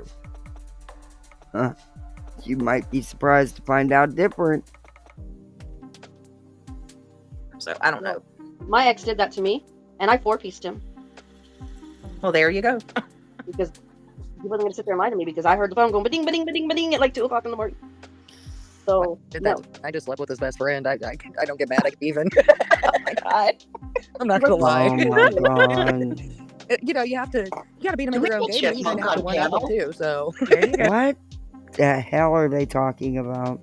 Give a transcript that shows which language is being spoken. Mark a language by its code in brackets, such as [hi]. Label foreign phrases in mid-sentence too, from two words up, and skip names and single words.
[en] Huh. You might be surprised to find out different. So I don't know. My ex did that to me, and I 4-pieced him. Well, there you go. Because he wasn't going to sit there and lie to me, because I heard the phone going ba-ding, ba-ding, ba-ding, ba-ding at like 2 o'clock in the morning. So, Did no. that. I just slept with his best friend. I don't get mad. I even. Oh my god. I'm not gonna lie. Oh my god. You know, you gotta beat them in their own game. You kind of have to one up them too. So. What the hell are they talking about?